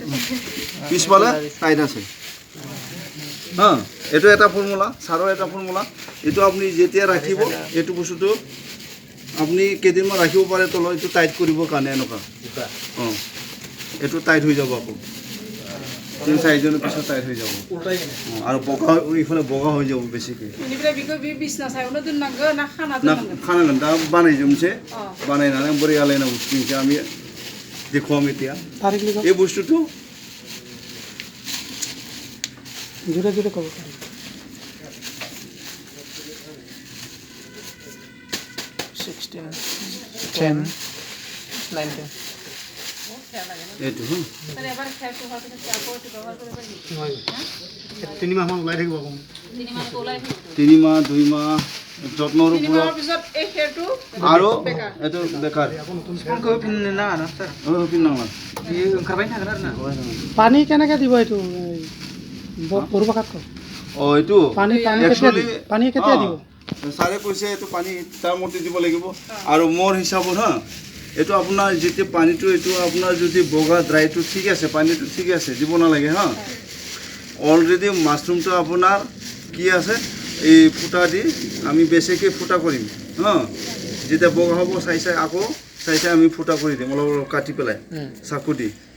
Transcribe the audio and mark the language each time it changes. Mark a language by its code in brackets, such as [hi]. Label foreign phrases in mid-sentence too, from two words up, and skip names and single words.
[as] পিছফালে টাইট আছে হা এইটো এটা ফৰ্মুলা ছাৰৰ এটা ফৰ্মুলা এইটো আপুনি যেতিয়া ৰাখিব এইটো বস্তুটো আপুনি কেইদিনমান ৰাখিব পাৰে তলত এইটো টাইট কৰিবৰ কাৰণে এনেকুৱা অঁ এইটো টাইট হৈ যাব আকৌ 3-4 দিনৰ পিছত টাইট হৈ যাব আৰু বগা এইফালে বগা হৈ যাব বেছিকৈ [brx] बेनिफ्राय बेखौ बे बिसना सायावनो दोननांगौ ना खाना ना दोननांगौ खानांगोन दा बानायजोबनोसै अ बानायनानै बोरै आलायनांगौ थिंखौ [as] আমি দেখুৱাম এতিয়া তারিখ লিখো এই বস্তুটো জুড়ে জুড়ে কব 16, 10, 19. এইটো হা মানে এবাৰ খেৰটো হোৱাৰ পিছত আকৌ এইটো ব্যৱহাৰ কৰিব পাৰি 3 মাহমান ওলাই থাকিব আকৌ 3 মাহটো ওলাই থাকিব 3 মাহ 2 মাহ যত্নৰ 3 মাহৰ ওপৰত পিছত এই খেৰটো আৰু বেকাৰ এইটো বেকাৰ [brx] Spawnखौ होफिननो नाङा ना sir? [as] পিন্ধাঙা [brx] बियो ओंखारबाय थागोन आरो ना. [as] পানী কেনেকে দিব এইটো বড়ো ভাষাত কওঁ অঁ এইটো পানী পানী কেতিয়া Actually, দিব পানী কেতিয়া দিব ছাৰে কৈছে এইটো পানী তাৰ মতে দিব লাগিব আৰু মোৰ হিচাপত হা এইটো আপোনাৰ যেতিয়া পানীটো এইটো আপোনাৰ যদি বগা ড্ৰাইটো ঠিক আছে পানীটো ঠিক আছে দিব নালাগে হা অলৰেডি মাছৰুমটো আপোনাৰ কি আছে এই ফুটা দি আমি বেছিকৈ ফুটা কৰিম হা যেতিয়া বগা হ'ব চাই চাই আকৌ চাই চাই আমি ফুটা কৰি দিম অলপ অলপ কাটি পেলাই চাকু দি